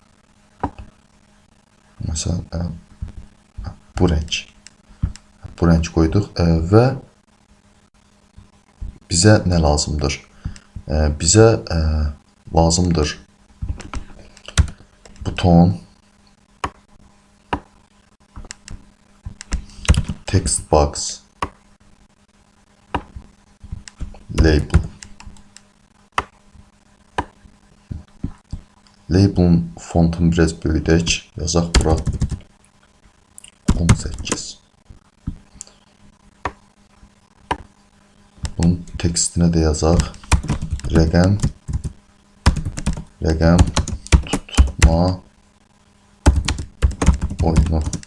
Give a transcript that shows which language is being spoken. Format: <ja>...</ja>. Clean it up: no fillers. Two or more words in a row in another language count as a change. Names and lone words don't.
<az>Məsələn, bu rəng. Bu rəng qoyduq və bizə nə lazımdır? Bizə lazımdır buton,</az> <en>text box, label.</en> <az>Label'ın fontunu biraz böyüdək. Yazaq bura 18. Bunun tekstinə də yazaq rəqəm tutma oyunu.</az>